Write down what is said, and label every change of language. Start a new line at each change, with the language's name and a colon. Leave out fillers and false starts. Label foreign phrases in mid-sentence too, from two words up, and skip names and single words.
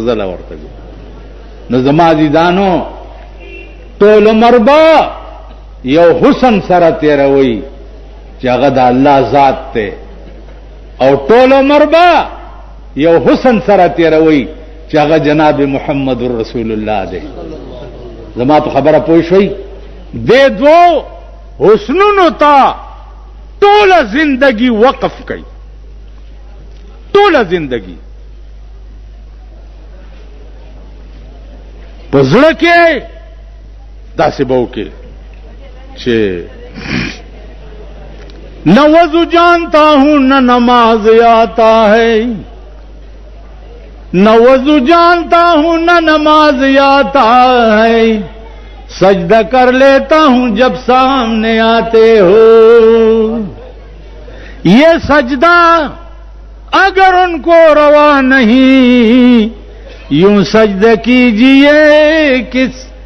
Pashto: ځله ورته نو زما عزیزانو ټول عمر به یو حسن سره تېروئ چې هغه د الله ذات دی او ټول عمر به یو حسن سره تېروئ چې هغه جناب محمد رسول الله دی زما په خبره پوه شوئ دې دوو حسنونو ته ټوله زندگی وقف کړئ ټوله زندگی په زړه کې داسې به وکړې چې
Urdu: نہ وضو جانتا ہوں نہ نماز آتا ہے نہ وضو جانتا ہوں نہ نماز آتا ہے سجدہ کر لیتا ہوں جب سامنے آتے ہو یہ سجدہ اگر ان کو روا نہیں یوں سجدہ کیجئے کس